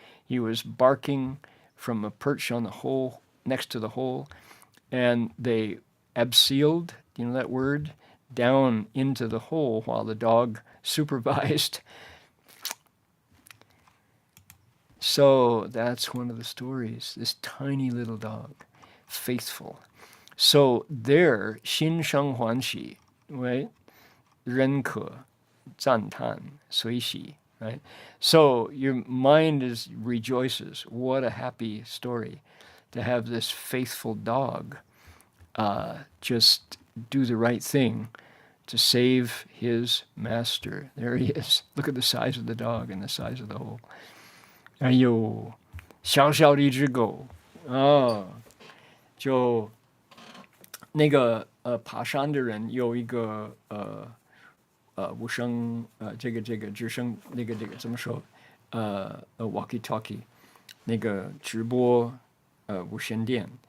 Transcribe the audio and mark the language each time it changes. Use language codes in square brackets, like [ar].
[en] He was barking from a perch on the hole, next to the hole, and they abseiled, you know that word, down into the hole while the dog supervised. So that's one of the stories, this tiny little dog, faithful. So there, [zh] 心生欢喜, [en] right? [zh] 人可赞叹随喜, right? [en] So your mind rejoices. What a happy story to have this faithful dog just do the right thing to save his master. There he is. Look at the size of the dog and the size of the hole. [zh] 哎呦，小小的一只狗啊，就那个爬山的人有一个无声这个直升那个怎么说walkie talkie 那个直播无线电，